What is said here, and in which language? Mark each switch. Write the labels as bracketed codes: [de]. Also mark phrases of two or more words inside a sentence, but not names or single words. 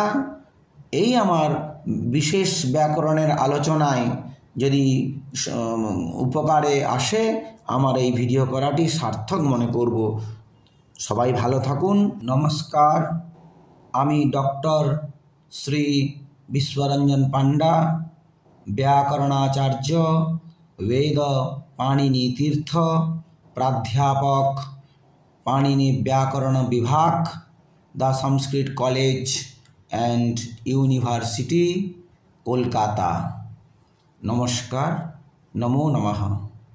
[bn] এই আমার বিশেষ ব্যাকরণের আলোচনায় যদি উপকারে আসে, আমার এই ভিডিও করাটি সার্থক মনে করব। সবাই ভালো থাকুন। নমস্কার। আমি ডক্টর শ্রী বিশ্বরঞ্জন পাণ্ডা, ব্যাকরণাচার্য, বেদ পাণিনি তীর্থ, প্রাধ্যাপক, পাণিনি ব্যাকরণ বিভাগ, द संस्कृत कॉलेज एंड यूनिवर्सिटी, कोलकाता। [sa] नमस्कार। नमो नमः।